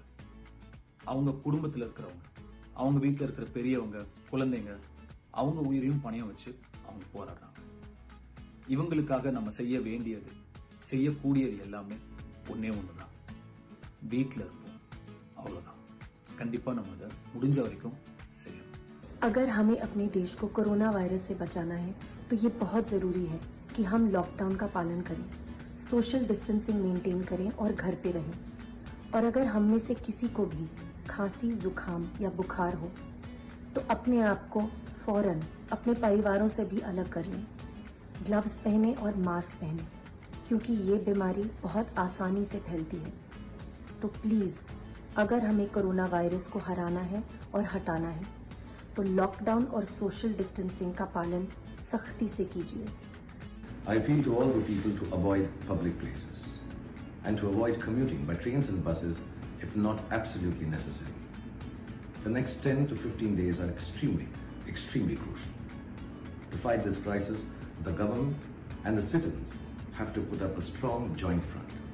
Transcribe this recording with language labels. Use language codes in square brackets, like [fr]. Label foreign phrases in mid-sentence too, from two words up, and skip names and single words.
[ta] அவங்க குடும்பத்தில் இருக்கிறவங்க, அவங்க வீட்டில் இருக்கிற பெரியவங்க, குழந்தைங்க, அவங்க உயிரையும் பணையம் வச்சு அவங்க போராடுறாங்க. இவங்களுக்காக நம்ம செய்ய வேண்டியது, செய்யக்கூடியது எல்லாமே ஒன்னே ஒண்ணுதான், வீட்டில் இருப்போம், அவ்வளவுதான். கண்டிப்பா நம்ம அதை முடிஞ்ச வரைக்கும் செய்யணும். [hi] अगर हमें अपने देश को [en] corona virus [hi] से बचाना है तो ये बहुत ज़रूरी है कि हम लॉकडाउन का पालन करें, [en] social distancing maintain [hi] करें और घर पे रहें। और अगर हम में से किसी को भी खांसी, जुकाम या बुखार हो तो अपने आप को फौरन अपने परिवारों से भी अलग कर लें। ग्लव्स पहने और मास्क पहने, क्योंकि ये बीमारी बहुत आसानी से फैलती है। तो प्लीज़ अगर हमें [en] corona virus [hi] को हराना है और हटाना है तो लॉकडाउन और [en] social distancing [hi] का पालन सख्ती से कीजिए। [en] I appeal to all the people to avoid public places and to avoid commuting by trains and buses if not absolutely necessary. The next 10 to 15 days are extremely crucial. To fight this crisis, the government and the citizens have to put up a strong joint front.